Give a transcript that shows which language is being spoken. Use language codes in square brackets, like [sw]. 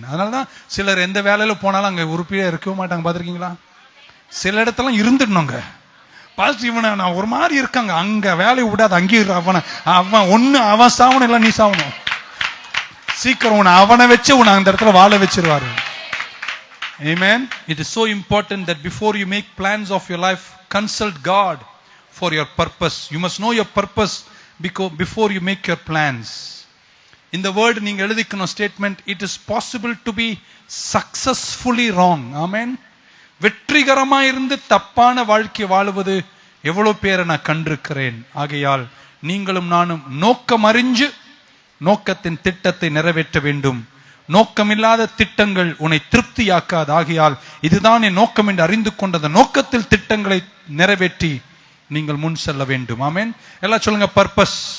[ta] அதனாலதான் சிலர் எந்த வேலையில போனாலும் அங்க உறுப்பியா இருக்கவே மாட்டாங்க. பாத்திருக்கீங்களா? சில இடத்துல இருந்துடணுங்க. பாஸ்டர், இவனை நான் ஒரு மாதிரி இருக்காங்க, அங்க வேலையை விடாது, அங்கேயும் அவன் ஒண்ணு அவன் சாவணும், இல்ல நீ சாவணும். சீக்கிரம் உன்னை அவனை வச்சு உன்னை அந்த இடத்துல வாழ வச்சிருவாரு. [en] Amen. It is so important that before you make plans of your life, consult God for your purpose. You must know your purpose before you make your plans. In the word [ta] நீங்க எழுதிக்கணும் [en] statement, it is possible to be successfully wrong. Amen. [ta] வெற்றிகரமா இருந்து தப்பான வாழ்க்கை வாழுவது எவ்வளவு பேரை நான் கண்டிருக்கிறேன். ஆகையால் நீங்களும் நானும் நோக்கம் அறிஞ்சு நோக்கத்தின் திட்டத்தை நிறைவேற்ற வேண்டும். நோக்கமில்லாத திட்டங்கள் உன்னை திருப்தியாக்காது. ஆகையால் இதுதான் என் நோக்கம் என்று அறிந்து கொண்ட நோக்கத்தில் திட்டங்களை நிறைவேற்றி நீங்கள் முன் செல்ல வேண்டும். ஆமென். எல்லாம் சொல்லுங்க, பர்பஸ்.